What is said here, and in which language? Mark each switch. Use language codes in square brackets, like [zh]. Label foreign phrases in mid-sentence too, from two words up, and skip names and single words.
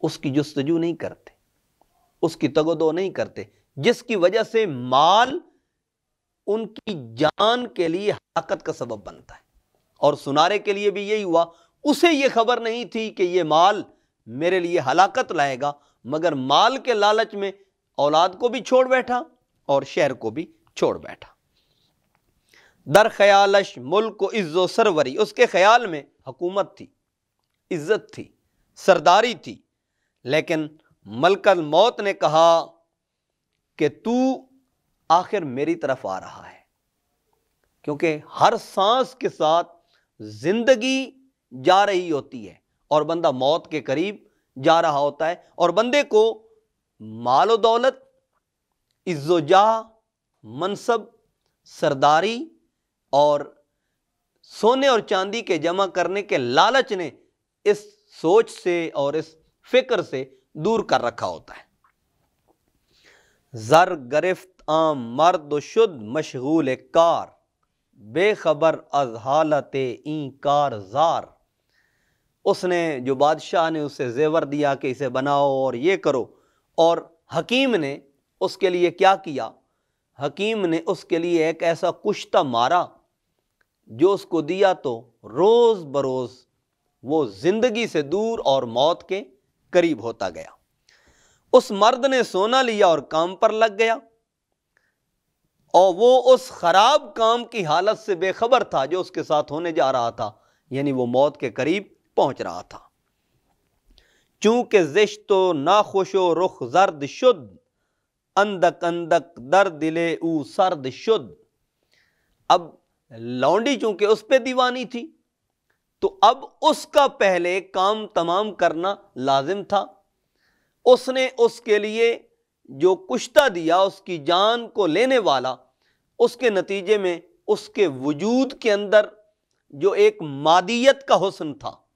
[ur] اس کی جستجو نہیں کرتے، اس کی تگودو نہیں کرتے، جس کی وجہ سے مال ان کی جان کے لیے ہلاکت کا سبب بنتا ہے۔ اور سنارے کے لیے بھی یہی ہوا، اسے یہ خبر نہیں تھی کہ یہ مال میرے لیے ہلاکت لائے گا، مگر مال کے لالچ میں اولاد کو بھی چھوڑ بیٹھا اور شہر کو بھی چھوڑ بیٹھا۔ [fa] در خیالش ملک و عز و سروری، [ur] اس کے خیال میں حکومت تھی، عزت تھی، سرداری تھی، لیکن ملک الموت نے کہا کہ تو آخر میری طرف آ رہا ہے، کیونکہ ہر سانس کے ساتھ زندگی جا رہی ہوتی ہے اور بندہ موت کے قریب جا رہا ہوتا ہے، اور بندے کو مال و دولت، عز و جاہ، منصب، سرداری اور سونے اور چاندی کے جمع کرنے کے لالچ نے اس سوچ سے اور اس فکر سے دور کر رکھا ہوتا ہے۔ [fa] زر گرفت عام مرد و شد مشغول کار، بے خبر از حالت این کار زار۔ [ur] اس نے، جو بادشاہ نے اسے زیور دیا کہ اسے بناؤ اور یہ کرو، اور حکیم نے اس کے لیے کیا کیا؟ حکیم نے اس کے لیے ایک ایسا کشتہ مارا جو اس کو دیا تو روز بروز وہ زندگی سے دور اور موت کے قریب ہوتا گیا۔ اس مرد نے سونا لیا اور کام پر لگ گیا، اور وہ اس خراب کام کی حالت سے بے خبر تھا جو اس کے ساتھ ہونے جا رہا تھا، یعنی وہ موت کے قریب پہنچ رہا تھا۔ [fa] چونکہ زشت و ناخوش و رخ زرد شد، اندک اندک در دل او سرد شد۔ [ur] اب لونڈی چونکہ اس پہ دیوانی تھی تو اب اس کا پہلے کام تمام کرنا لازم تھا۔ اس نے اس کے لیے جو کشتہ دیا، اس کی جان کو لینے والا، اس کے نتیجے میں اس کے وجود کے اندر جو ایک مادیت کا حسن تھا،